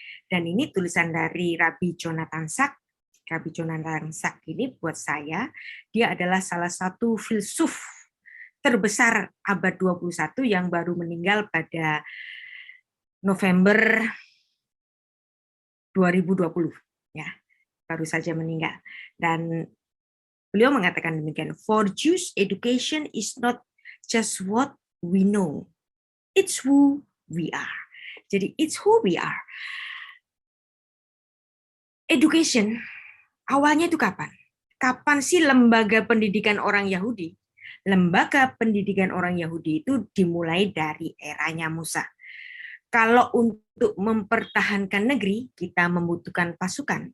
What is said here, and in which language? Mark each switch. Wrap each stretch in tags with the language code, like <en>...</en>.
<id>Dan ini tulisan dari Rabbi Jonathan Sacks. Rabbi Jonathan Sacks ini buat saya, dia adalah salah satu filsuf terbesar abad 21 yang baru meninggal pada November 2020. Ya, baru saja meninggal. Dan beliau mengatakan demikian,</id> <en>for Jews, education is not just what we know, it's who we are.</en> <id>Jadi,</id> <en>it's who we are.</en> <id>Education awalnya itu kapan? Kapan sih lembaga pendidikan orang Yahudi? lembaga pendidikan orang Yahudi itu dimulai dari eranya Musa. Kalau untuk mempertahankan negeri, kita membutuhkan pasukan.</id>